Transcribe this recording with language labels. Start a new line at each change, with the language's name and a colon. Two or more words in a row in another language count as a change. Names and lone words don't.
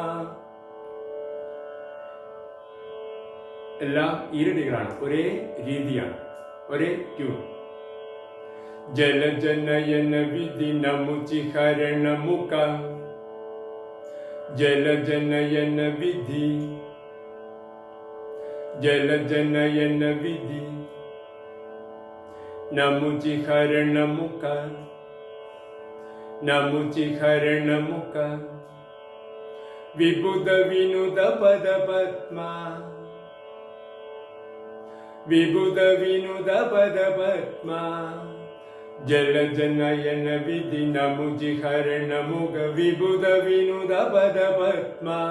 Malayalam: എല്ലാം ഈരടികളാണ്, ഒരേ രീതിയാണ്, ഒരേ ട്യൂൺ.
Sanskrit: ജലജനയന വിധി നമുചി ഹരണ മുഖ. ജലജനയന വിധി. ജലജനയന വിധി. ನಮುಚಿಹರಣಮುಖ ನಮುಚಿಹರಣಮುಖ ವಿಬುಧ ವಿನುದ ಪದ ಪದ್ಮ ವಿಬುಧ ವಿನುದ ಪದ ಪದ್ಮ ಜಲಜನಯನ ವಿಧಿ ನಮುಚಿಹರಣಮುಖ ವಿಬುಧ ವಿನುದ ಪದ ಪದ್ಮ